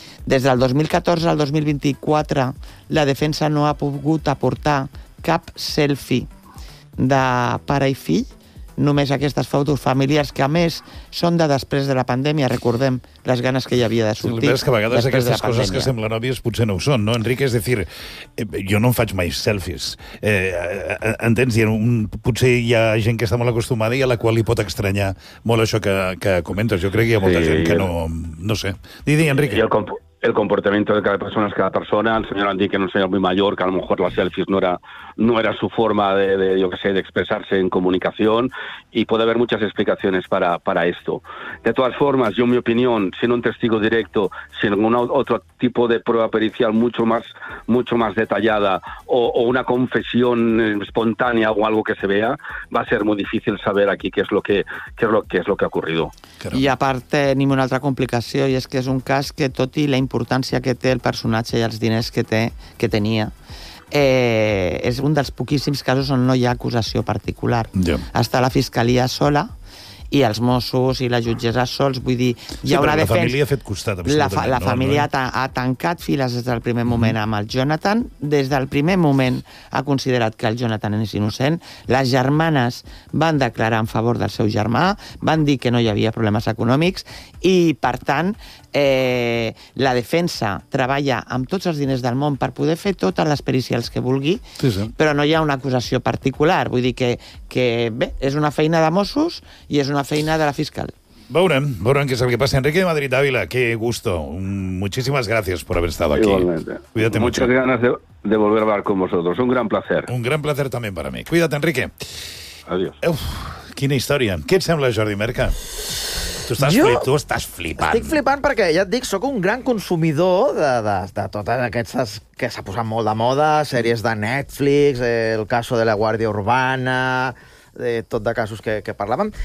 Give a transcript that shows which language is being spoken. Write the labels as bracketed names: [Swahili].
[Catalan] Des del 2014 al 2024 la defensa no ha pogut aportar cap selfie de pare i fill, només aquestes fotos familiars, que a més són de després de la pandèmia, recordem les ganes que hi havia de sortir. Sí, que a vegades aquestes coses pandèmia que semblen òbvies potser no ho són, no, Enric? És a dir, jo no em faig mai selfies. Entens? Potser hi ha gent que està molt acostumada i a la qual li pot estranyar molt això que comentes. Jo crec que hi ha molta gent que no sé. Di, Enric. [Spanish] El comportamiento de cada persona, el señor Andy, que era un señor muy mayor, que a lo mejor las selfies no era su forma de expresarse en comunicación, y puede haber muchas explicaciones para esto. De todas formas, yo, en mi opinión, siendo un testigo directo, sin ningún otro tipo de prueba pericial mucho más detallada o una confesión espontánea o algo que se vea, va a ser muy difícil saber aquí qué es lo que ha ocurrido. [Catalan] I a part tenim una altra complicació, i és que és un cas que, tot i la importància que té el personatge i els diners que tenia, és un dels poquíssims casos on no hi ha acusació particular. [English] Yeah. [Catalan] Està la fiscalia sola i els Mossos i la jutgessa sols, vull dir, hi haurà defensa. Sí, però la família ha fet costat. La família ha tancat files des del primer moment amb el Jonathan. Des del primer moment ha considerat que el Jonathan és innocent. Les germanes van declarar en favor del seu germà, van dir que no hi havia problemes econòmics i, per tant, la defensa treballa amb tots els diners del món per poder fer totes les pericials que vulgui, però no hi ha una acusació particular. Vull dir que bé, és una feina de Mossos i és una feina de la fiscal. Veurem què és el que passa. [Spanish] Enrique de Madrid Ávila, qué gusto. Muchísimas gracias por haber estado aquí. Igualmente. Cuídate mucho. Muchas ganas de volver a hablar con vosotros. Un gran placer. Un gran placer también para mí. Cuídate, Enrique. Adiós. [Catalan] Uf, quina història. Què et sembla, Jordi Merca? Tu estàs flipant. Estic flipant perquè, ja et dic, sóc un gran consumidor de totes aquestes que s'ha posat molt de moda, sèries de Netflix, el caso de la Guàrdia Urbana, tot de casos que parlàvem.